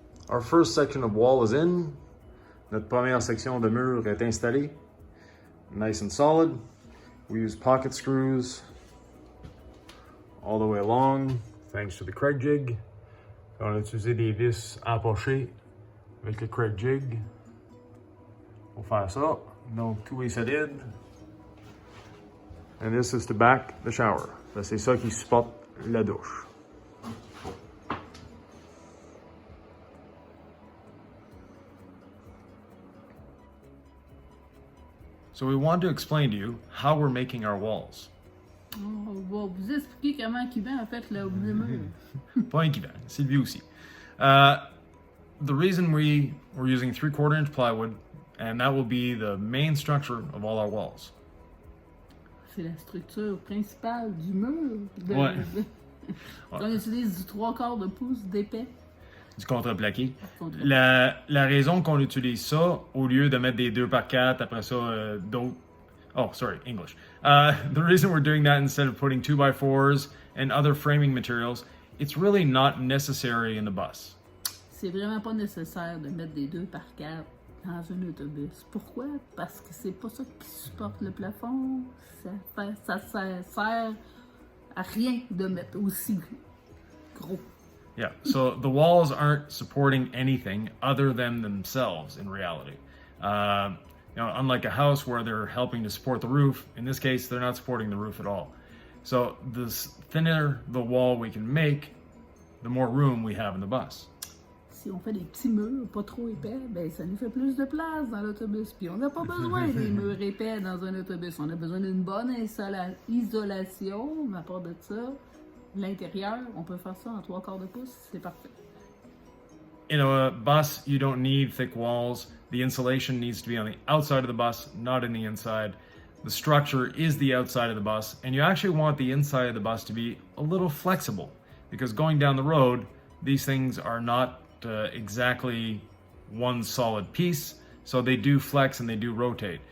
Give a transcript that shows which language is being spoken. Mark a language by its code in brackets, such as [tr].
[en] Our first section of wall is in. [fr] Notre première section de mur est installée. [en] Nice and solid. We use pocket screws all the way along, thanks to the Craig jig. [fr] On a utilisé des vis empochées avec le Craig jig. Pour faire ça, donc tout est solide. [en] And this is to back the shower. [fr] Ça, c'est ça qui supporte la douche. [en] So we want to explain to you how we're making our walls. [fr] On va vous expliquer comment Cubain a fait le mur. Pas équivalent, Sylvie aussi. [en] The reason we're using 3/4 inch plywood, and that will be the main structure of all our walls. [fr] C'est la structure principale du mur. Ouais. On utilise du 3/4 de pouce d'épais. Du contreplaqué. La raison qu'on utilise ça, au lieu de mettre des 2x4, après ça, d'autres. [en] Oh, sorry, English. The reason we're doing that instead of putting 2x4s and other framing materials, it's really not necessary in the bus. [fr] C'est vraiment pas nécessaire de mettre des 2x4 dans un autobus. Pourquoi? Parce que c'est pas ça qui supporte le plafond. Ça sert à rien de mettre aussi gros. [en] Yeah, so the walls aren't supporting anything other than themselves in reality. Unlike a house where they're helping to support the roof, in this case, they're not supporting the roof at all. So the thinner the wall we can make, the more room we have in the bus. [fr] Si on fait des petits murs pas trop épais, ben ça nous fait plus de place dans l'autobus. Puis on n'a pas besoin des murs épais dans un autobus. On a besoin d'une bonne isolation, mais à part de ça, l'intérieur, on peut faire ça en 3/4 de pouce, c'est parfait. [en] In a bus, you don't need thick walls. The insulation needs to be on the outside of the bus, not in the inside. The structure is the outside of the bus, and you actually want the inside of the bus to be a little flexible, because going down the road, these things are not exactly one solid piece, so they do flex and they do rotate.